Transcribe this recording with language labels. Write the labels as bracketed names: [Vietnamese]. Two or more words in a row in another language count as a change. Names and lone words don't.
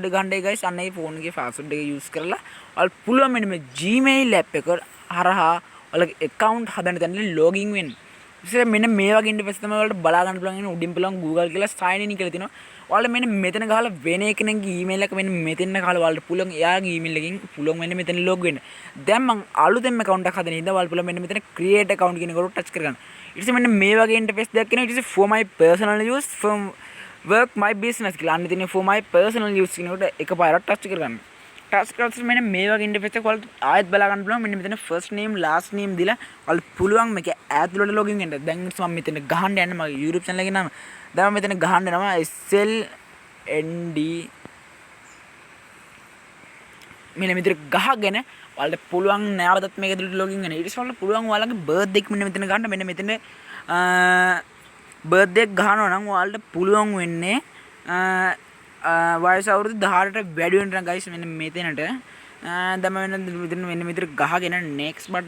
[Sinhala] එක ගන්නයි guys අන්න ඒ ෆෝන් එකේ password එක use කරලා ඔයාලට පුළුවන් මෙන්න මේ Gmail app එක හරහා ඔයාලගේ account හදන්න දැන් login වෙන්න ඉතින් මෙන්න මේ වගේ ඉන්ටර්ෆේස් තමයි ඔයාලට බලා ගන්න පුළුවන් ඉන්නේ උඩින් බලන් Google කියලා [English] sign in [Sinhala] කියලා තියෙනවා ඔයාලා මෙන්න මෙතන ගහලා වෙන කෙනෙක්ගේ email එක මෙන්න මෙතන ගහලා ඔයාලට පුළුවන් එයාගේ email එකකින් පුළුවන් මෙන්න මෙතන log වෙන්න දැන් මම අලුතෙන්ම account එකක් හදන ඉඳලා ඔයාලා පුළුවන් මෙන්න මෙතන [English] create account [Sinhala] කියන එකට ටච් කරගන්න ඊට පස්සේ මෙන්න මේ වගේ ඉන්ටර්ෆේස් දෙයක් එනවා ඊට පස්සේ [English] for my personal use from work my business [Sinhala] කියලා අන්න තියෙන [English] for my personal use [Sinhala] කියනකොට එකපාරට ටච් කරගන්න ටච් කරලා මෙන්න මේ වගේ ඉන්ටර්ෆේස් එකක් ඔයාලට ආයෙත් බලා ගන්න පුළුවන් මෙන්න මෙතන [English] first name last name [Sinhala] දීලා ඔයාලට පුළුවන් මේක ඇතුළට login වෙන්න දැන් මම මෙතන ගහන්න යන්නේ මගේ YouTube channel එකේ නම දැන් මෙතන ගහන්න යනවා SLND මෙන්න මෙතන ගහගෙන ඔයාලට පුළුවන් නැවතත් මේක ඇතුළට login වෙන්න ඊට පස්සේ ඔයාලට පුළුවන් ඔයාලගේ birthday එක මෙන්න මෙතන ගන්න මෙන්න මෙතන birthday එක ගහනවා නම් ඔයාලට පුළුවන් වෙන්නේ වයස අවුරුදු 18ට වැඩි වෙන guys මෙන්න මෙතනට දැන් මෙන්න මෙතන ගහගෙන [English] next button